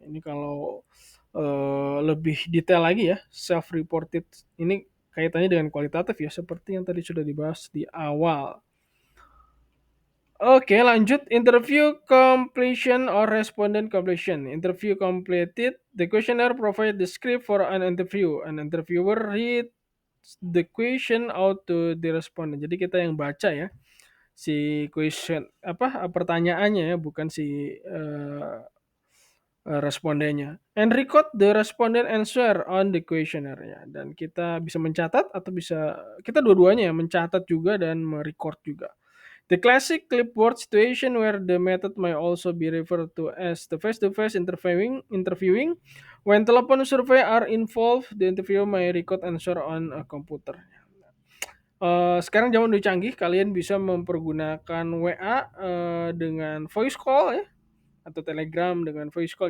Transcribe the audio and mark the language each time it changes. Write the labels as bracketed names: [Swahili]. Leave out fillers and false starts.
[Indonesian] Ini kalau lebih detail lagi ya, self-reported ini kaitannya dengan kualitatif ya, seperti yang tadi sudah dibahas di awal. Oke, lanjut. [English] Interview completion or respondent completion. Interview completed. The questionnaire provide the script for an interview. An interviewer read the question out to the respondent. [Indonesian] Jadi kita yang baca ya si question apa pertanyaannya ya, bukan si respondennya. [English] And record the respondent answer on the questionnaire ya. [Indonesian] Dan kita bisa mencatat atau bisa kita dua-duanya ya, mencatat juga dan merecord juga. [English] The classic clipboard situation where the method may also be referred to as the face-to-face interviewing. When telephone survey are involved, the interviewer may record answer on a computer. [Indonesian] Sekarang zaman udah canggih, kalian bisa mempergunakan WA dengan voice call ya, atau Telegram dengan voice call.